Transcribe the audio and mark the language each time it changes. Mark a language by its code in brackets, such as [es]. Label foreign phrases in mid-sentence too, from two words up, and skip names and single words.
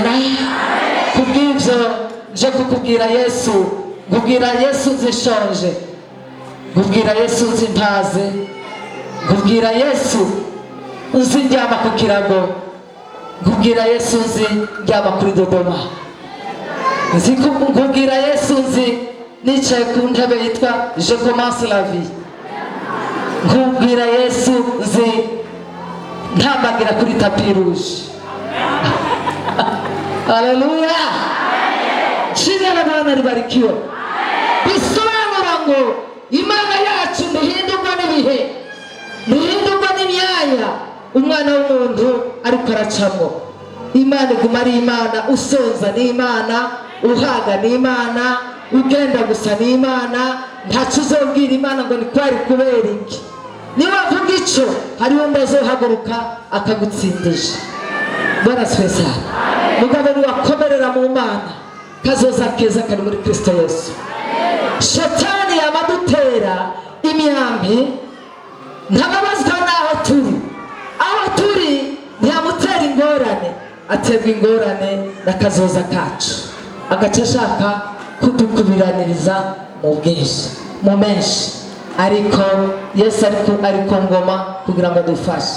[rn] Kubw'ibyo nje kukubwira Yesu, nkubwira Yesu nzishonje, nkubwira Yesu nzimpaze, nkubwira Yesu nzi ndyama ku kirago, nkubwira Yesu nzi ndyama kuri Dodoma, nkubwira Yesu nzi nicaye ku ntebe yitwa [fr] Je commence la vie, [rn] nkubwira Yesu nzi ntambagira kuri [fr] tapi rouge. [rn] Haleluya. [sw] Jina la Bwana libarikiwe. [rn] Bisobanura ngo Imana yacu ntihindurwa n'ibihe, ntihindurwa n'imyanya umwana w'umuntu ariko aracamo. Imana iguma ari Imana, usonza ni Imana, uhaga ni Imana, ugenda gusa ni Imana. Ntacyo uzobwira Imana ngo ni kwari kubera iki. Niwavuga icyo hariho ndazohaguruka akagutsindisha. [sw] Bwana swesa. [rn] Mugabo niwakomerera mu Mana, kazoza keza kari muri Kristo Yesu. Shetani yamadutera imyambi, ntababazwa naho turi, aho aterwa ingorane n'akazoza kacu, agaca ashaka kudukubiraniriza mu bwinshi mu menshi, ariko Yesu ari ku ngoma kugira ngo dufashe.